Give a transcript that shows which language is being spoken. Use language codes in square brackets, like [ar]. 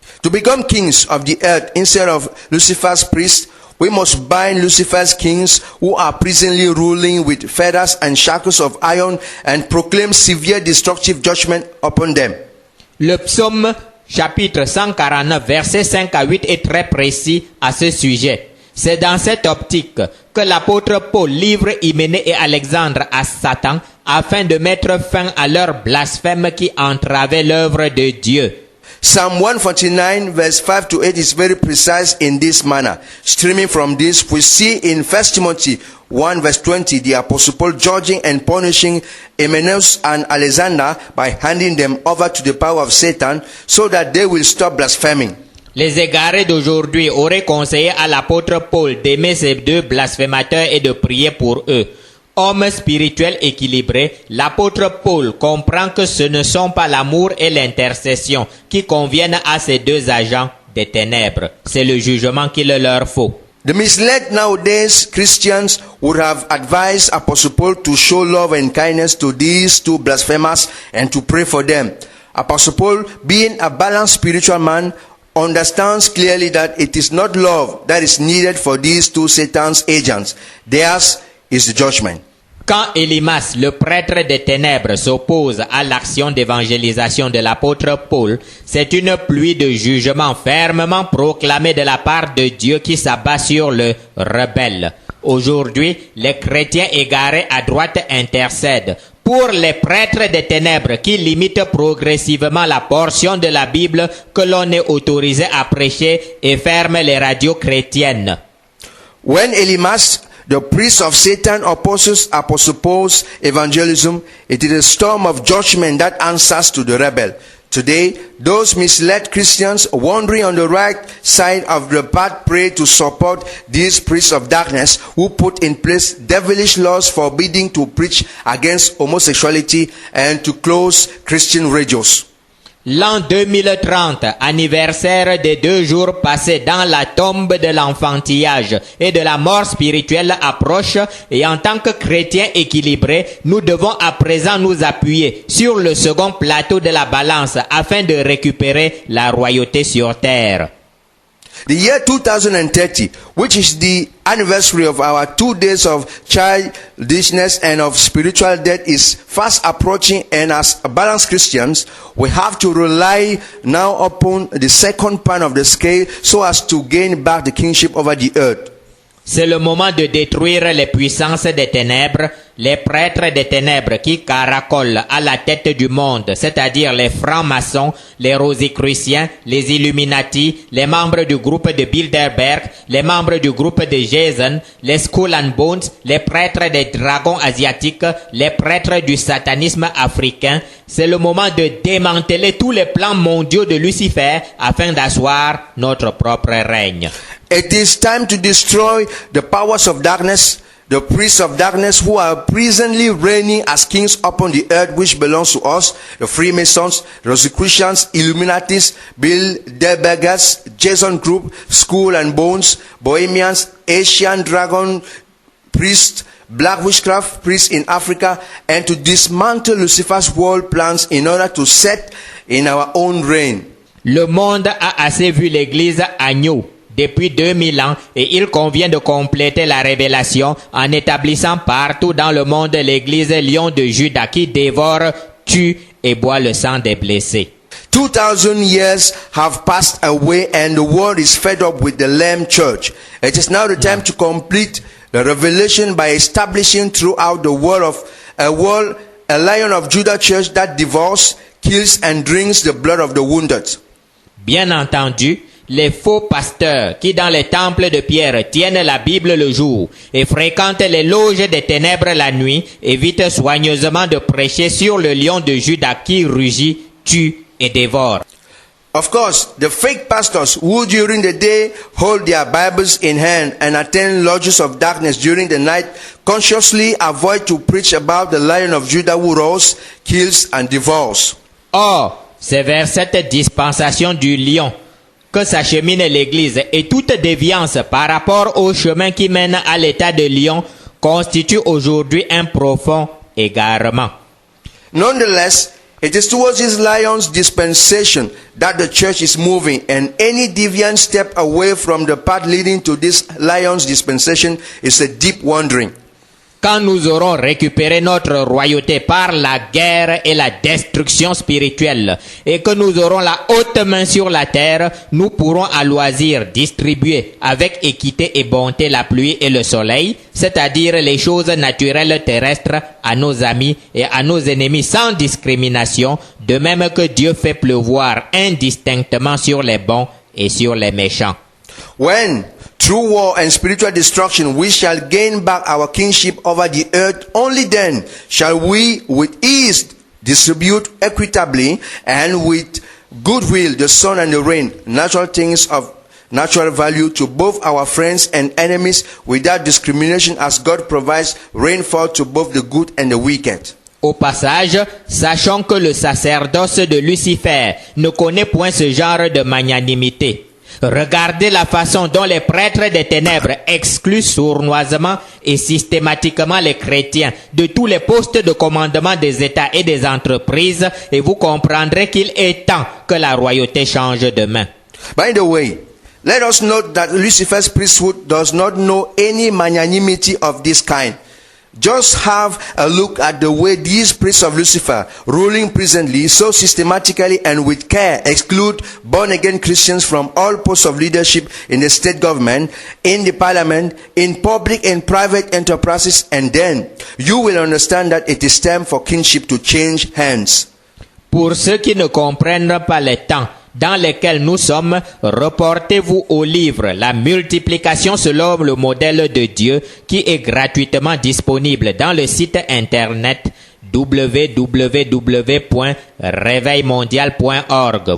[en] To become kings of the earth instead of Lucifer's priests, we must bind Lucifer's kings who are presently ruling with fetters and shackles of iron and proclaim severe destructive judgment upon them. [fr] Le psaume chapitre 149 versets 5 à 8 est très précis à ce sujet. C'est dans cette optique que l'apôtre Paul livre Hyménée et Alexandre à Satan afin de mettre fin à leur blasphème qui entravait l'œuvre de Dieu. [en] Psalm 149 verse 5 to 8 is very precise in this manner. Streaming from this, we see in 1 Timothy 1 verse 20 the Apostle Paul judging and punishing Hymenaeus and Alexander by handing them over to the power of Satan so that they will stop blaspheming. [fr] Les égarés d'aujourd'hui auraient conseillé à l'apôtre Paul d'aimer ces deux blasphémateurs et de prier pour eux. Homme spirituel équilibré, l'apôtre Paul comprend que ce ne sont pas l'amour et l'intercession qui conviennent à ces deux agents des ténèbres. C'est le jugement qu'il leur faut. [en] The misled nowadays Christians would have advised Apostle Paul to show love and kindness to these two blasphemers and to pray for them. Apostle Paul, being a balanced spiritual man, understands clearly that it is not love that is needed for these two Satan's agents. Theirs is the judgment. [fr] Quand Élymas, le prêtre des ténèbres, s'oppose à l'action d'évangélisation de l'apôtre Paul, c'est une pluie de jugement fermement proclamée de la part de Dieu qui s'abat sur le rebelle. Aujourd'hui, les chrétiens égarés à droite intercèdent pour les prêtres des ténèbres qui limitent progressivement la portion de la Bible que l'on est autorisé à prêcher et ferment les radios chrétiennes. [en] When Elymas, the priest of Satan, opposes Apostle Paul's evangelism, it is a storm of judgment that answers to the rebel. Today, those misled Christians wandering on the right side of the path pray to support these priests of darkness who put in place devilish laws forbidding to preach against homosexuality and to close Christian radios. [fr] L'an 2030, anniversaire des 2 jours passés dans la tombe de l'enfantillage et de la mort spirituelle approche, et en tant que chrétiens équilibrés, nous devons à présent nous appuyer sur le second plateau de la balance afin de récupérer la royauté sur terre. [en] The year 2030, which is the anniversary of our 2 days of childishness and of spiritual death, is fast approaching, and as balanced Christians, we have to rely now upon the second part of the scale so as to gain back the kingship over the earth. [fr] C'est le moment de détruire les puissances des ténèbres, les prêtres des ténèbres qui caracolent à la tête du monde, c'est-à-dire les francs-maçons, les rosicruciens, les Illuminati, les membres du groupe de Bilderberg, les membres du groupe de Jason, les Skull and Bones, les prêtres des dragons asiatiques, les prêtres du satanisme africain. C'est le moment de démanteler tous les plans mondiaux de Lucifer afin d'asseoir notre propre règne. [en] It is time to destroy the powers of darkness, the priests of darkness who are presently reigning as kings upon the earth, which belongs to us, the Freemasons, Rosicrucians, Illuminatis, Bilderbergers, Jason Group, Skull and Bones, Bohemians, Asian Dragon priests, black witchcraft priests in Africa, and to dismantle Lucifer's world plans in order to set in our own reign. [fr] Le monde a assez vu l'Église agneau depuis 2000 ans, et il convient de compléter la révélation en établissant partout dans le monde l'Église lion de Juda qui dévore, tue et boit le sang des blessés. [en] 2000 years have passed away and the world is fed up with the Lamb Church. It is now the time to complete the revelation by establishing throughout the world a Lion of Judah church that devours, kills and drinks the blood of the wounded. [fr] Bien entendu, les faux pasteurs qui dans les temples de pierre tiennent la Bible le jour et fréquentent les loges des ténèbres la nuit évitent soigneusement de prêcher sur le lion de Juda qui rugit, tue et dévore. [en] Of course, the fake pastors who during the day hold their Bibles in hand and attend lodges of darkness during the night consciously avoid to preach about the Lion of Judah who roars, kills and devours. [fr] Or, c'est vers cette dispensation du lion que s'achemine l'Église, et toute déviance par rapport au chemin qui mène à l'état de lion constitue aujourd'hui un profond égarement. [en] Nonetheless, it is towards this lion's dispensation that the church is moving, and any deviant step away from the path leading to this lion's dispensation is a deep wandering. [fr] Quand nous aurons récupéré notre royauté par la guerre et la destruction spirituelle, et que nous aurons la haute main sur la terre, nous pourrons à loisir distribuer avec équité et bonté la pluie et le soleil, c'est-à-dire les choses naturelles terrestres, à nos amis et à nos ennemis sans discrimination, de même que Dieu fait pleuvoir indistinctement sur les bons et sur les méchants. [en] When, through war and spiritual destruction, we shall gain back our kingship over the earth, only then shall we with ease distribute equitably and with goodwill the sun and the rain, natural things of natural value to both our friends and enemies without discrimination, as God provides rainfall to both the good and the wicked. [fr] Au passage, sachons que le sacerdoce de Lucifer ne connaît point ce genre de magnanimité. Regardez la façon dont les prêtres des ténèbres excluent sournoisement et systématiquement les chrétiens de tous les postes de commandement des États et des entreprises, et vous comprendrez qu'il est temps que la royauté change de main. [en] By the way, let us note that Lucifer's priesthood does not know any magnanimity of this kind. Just have a look at the way these priests of Lucifer, ruling presently, so systematically and with care, exclude born-again Christians from all posts of leadership in the state government, in the parliament, in public and private enterprises, and then you will understand that it is time for kingship to change hands. [fr] Pour ceux qui ne comprennent pas les temps dans lesquels nous sommes, reportez-vous au livre La multiplication selon le modèle de Dieu, qui est gratuitement disponible dans le site internet www.réveilmondial.org.